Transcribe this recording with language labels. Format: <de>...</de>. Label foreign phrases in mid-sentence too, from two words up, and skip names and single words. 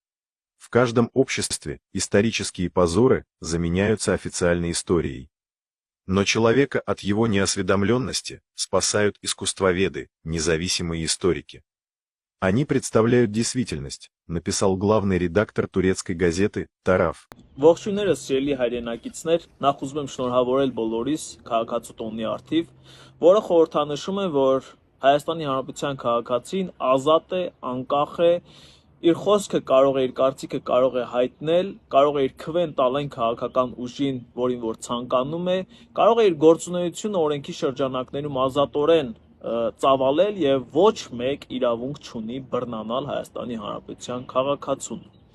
<ru>В каждом обществе исторические позоры заменяются официальной историей. Но человека от его неосведомленности спасают искусствоведы, независимые историки. Они представляют действительность, написал главный редактор турецкой газеты «Тараф».</ru> <hy>Ողջույններս սիրելի հայրենակիցներ, նախ ուզում եմ շնորհավորել բոլորիս քաղաքացու տոնի արդիվ, որը խորհրդանշում է, որ Հայաստանի Հանրապետության քաղաքացին ազատ է, անկախ է, իր խոսքը կարող է, իր կարծիքը կարող է հայտնել, կարող է իր քվեն տալ այն քաղաքական ուժին, որին որ ցանկանում է, կարող է իր գործունեությունը օրենքի շրջանակներում ազատորեն ծավալել եւ ոչ մեկ իրավունք չունի բռնանալ Հայաստանի Հանրապետության քաղաքացուն։</hy>